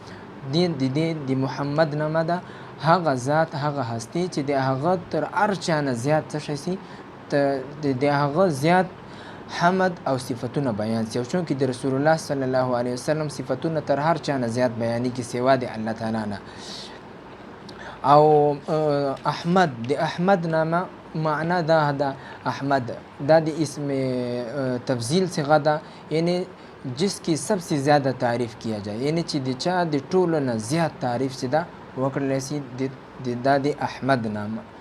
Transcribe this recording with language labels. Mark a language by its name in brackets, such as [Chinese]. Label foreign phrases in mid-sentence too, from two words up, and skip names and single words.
[Pashto] د محمد نامه ده هغه ذات هغه هستی چې د هغه تر هر چا نه زیات څه شی سي د هغه زیات حمد او صفتونه بیان سي. او چونکې د رسول الله [Arabic] صلی الله علیه وسلم [Pashto] صفتونه تر هر چا نه زیات بیانېږي سوا د الله تعالی نه. او احمد د احمد نامه معنا دا ده احمد دا د اسم تفضیل صیغه ده، [Urdu] یعنی جس کی سب سے زیادہ تعریف کیا جائے، [Pashto] یعنی چې د چا د ټولو نه زیات تعریف چې ده وکړلی سي دا د احمد نامه